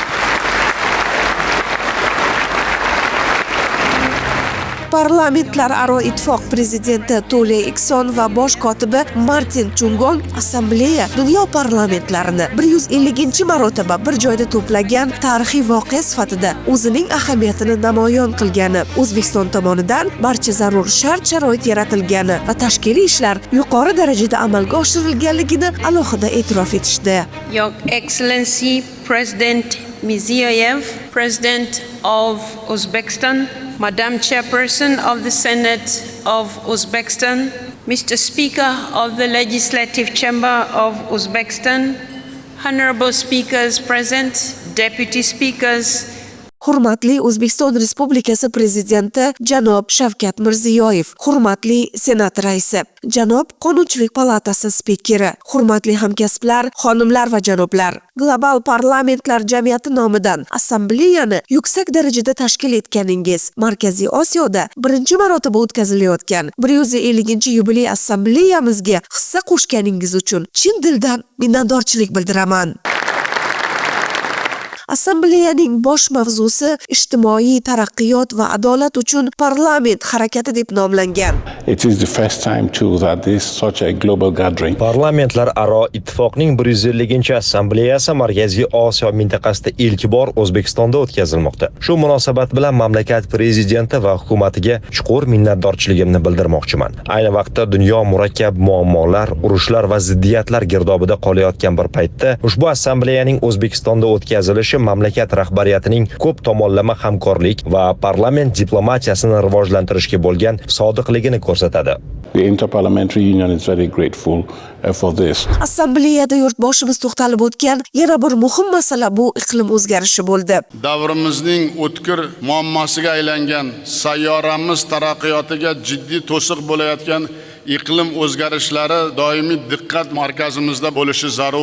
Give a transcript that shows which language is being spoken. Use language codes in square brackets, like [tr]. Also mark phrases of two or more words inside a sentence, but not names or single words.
[uz] Parlamentlararo ittifoq prezidenti Tole Ikson va bosh kotibi Martin Chungong assambleya dunyo parlamentlarini 150-marotaba bir joyda to'plagan tarixiy voqea sifatida o'zining ahamiyatini namoyon qilgani, O'zbekiston tomonidan barcha zarur shart-sharoit yaratilgani va tashkiliy ishlar yuqori darajada amalga oshirilganligini alohida e'tirof etishdi. [en] Your Excellency President Mirziyoyev, President of Uzbekistan, Madam Chairperson of the Senate, of Uzbekistan, Mr. Speaker of the Legislative Chamber of Uzbekistan, honorable speakers present, deputy speakers, [uz] Hurmatli O'zbekiston Respublikasi Prezidenti janob Shavkat Mirziyoyev, hurmatli Senat raisi, janob Qonunchilik palatasi spikeri, hurmatli hamkasblar, xonimlar va janoblar. Global parlamentlar jamiyati nomidan assambleyani yuksak darajada tashkil etganingiz, Markaziy Osiyoda birinchi marotaba o'tkazilayotgan 150-yubiley assambleyamizga hissa qo'shganingiz uchun chin dildan minnatdorchilik bildiraman. Assambleyaning bosh mavzusi ijtimoiy taraqqiyot va adolat uchun parlament harakati deb nomlangan. [en] It is the first time too that this such a global gathering. [uz] Parlamentlar aro ittifoqning 150-chi assambleyasi Markaziy Osiyo mintaqasida ilk bor O'zbekistonda o'tkazilmoqda. Shu munosabat bilan mamlakat prezidenti va hukumatiga chuqur minnatdorchiligimni bildirmoqchiman. Ayni vaqtda dunyo murakkab muammolar, urushlar va ziddiyatlar girdobida qolayotgan bir paytda ushbu assambleyaning O'zbekistonda o'tkazilishi mamlakat rahbariyatining ko'p tomonlama hamkorlik va parlament diplomatiyasini rivojlantirishga bo'lgan sodiqligini ko'rsatadi. [en] The Interparliamentary Union is very grateful for this. [uz] Assambleyada yurtboshimiz to'xtalib o'tgan yana bir muhim masala bu iqlim o'zgarishi bo'ldi. Davrimizning o'tkir muammosiga aylangan, sayyoramiz taraqqiyotiga jiddiy to'siq bo'layotgan iqlim o'zgarishlari doimiy diqqat markazimizda bo'lishi zarur.